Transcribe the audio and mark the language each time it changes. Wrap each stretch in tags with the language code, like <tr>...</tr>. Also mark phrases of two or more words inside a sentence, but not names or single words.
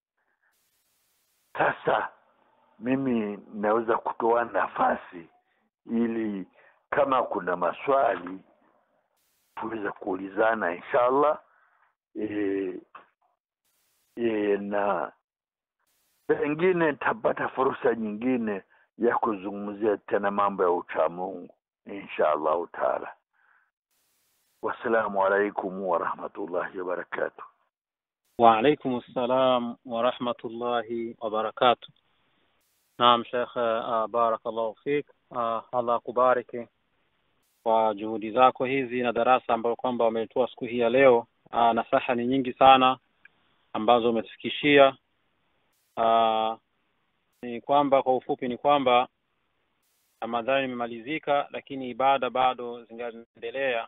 <sw>Sasa mimi naweza kutoa nafasi ili kama kuna maswali tuweze kuulizana inshallah, na pengine tapata fursa nyingine ya kuzungumzia tena mambo ya uchamungu</sw> <ar>إن شاء الله تعالى. والسلام عليكم ورحمة الله وبركاته. وعليكم السلام ورحمة الله وبركاته. نعم شيخ، بارك الله فيك.</ar> <sw>Allah kubariki kwa juhudi zako hizi na darasa ambayo kwamba umetoa siku hii ya leo. Nasaha ni nyingi sana ambazo umetufikishia. Ni kwamba kwa ufupi ni kwamba Ramadhani imemalizika, lakini ibada bado zinaendelea.</sw>